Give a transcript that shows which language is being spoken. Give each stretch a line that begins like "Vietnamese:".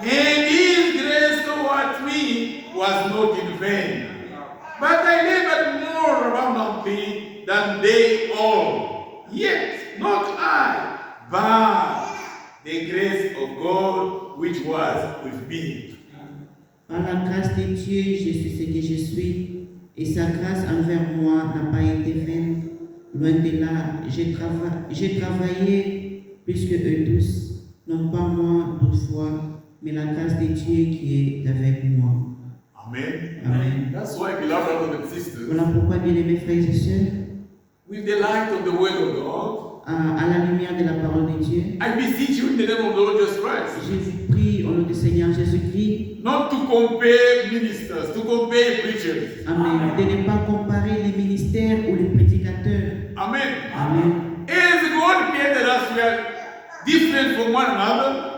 English: And His grace toward me was not in vain. But I labored more abundantly than they all. Yet not I, but the grace of God which was with me.
French: Par la grâce de Dieu, je suis ce que je suis, et sa grâce envers moi n'a pas été vaine. Loin de là, j'ai travaillé plus que eux tous, non pas moi toutefois, mais la grâce de Dieu qui est avec moi. Amen. Amen.
English: That's why, beloved brothers and sisters,
French: Voilà pourquoi, bien-aimés frères et sœurs,
English: with the light of the Word of God,
French: à la lumière de la parole de Dieu,
English: I beseech you in the name of the Lord Jesus Christ,
French: je vous prie au nom du Seigneur Jésus-Christ.
English: not to compare ministers, to compare preachers. Amen.
French: De ne pas comparer les ministères ou les prédicateurs. Amen. Amen.
English: As God created us, we are different from one another.